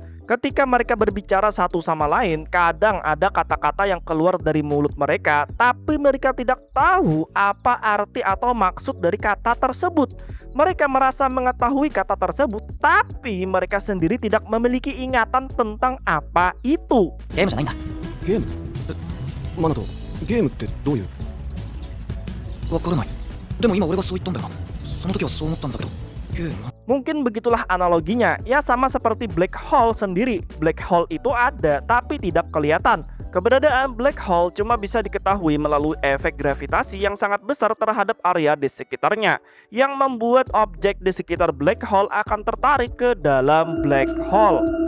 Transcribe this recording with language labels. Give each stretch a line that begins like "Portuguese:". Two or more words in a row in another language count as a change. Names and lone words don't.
Indonesian: Ketika mereka berbicara satu sama lain, kadang ada kata-kata yang keluar dari mulut mereka, tapi mereka tidak tahu apa arti atau maksud dari kata tersebut. Mereka merasa mengetahui kata tersebut, tapi mereka sendiri tidak memiliki ingatan tentang apa itu.
Japanese: ゲームじゃないんだ。ゲーム？マナト、ゲームってどういう？わからない。でも今俺がそう言ったんだよな。その時はそう思ったんだけど。ゲーム？
Indonesian: Mungkin begitulah analoginya, ya sama seperti
English: black hole
Indonesian: sendiri.
English: Black hole
Indonesian: itu ada, tapi tidak kelihatan. Keberadaan
English: black hole
Indonesian: cuma bisa diketahui melalui efek gravitasi yang sangat besar terhadap area di sekitarnya, yang membuat objek di sekitar
English: black hole
Indonesian: akan tertarik ke dalam
English: black hole.